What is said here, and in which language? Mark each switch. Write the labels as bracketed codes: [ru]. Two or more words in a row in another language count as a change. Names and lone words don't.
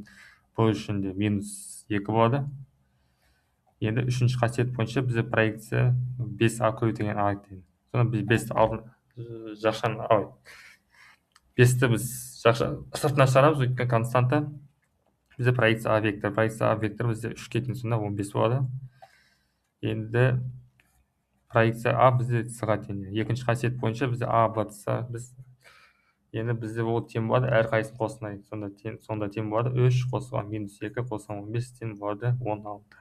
[kk] Бұл үшін де минус 2 болады. Енді үшінші қасиет бойынша бізде проекция 5А көбейтілген А екен. Сонда біз 5-ті жақшаны 5-ті біз сыртына шығарамыз, өйткені константа бізде проекция А вектор. Проекция А вектор бізде 3 кеткен, сонда 15 болады. Енді проекция А бізде с-ға тең. Екінші қасиет бойынша бізде А батса, енді бізде ол тең болады, әр қайсысын қосынайық. Сонда тең болады 3 қосылған минус 2 қосылған 15 тең болады 16.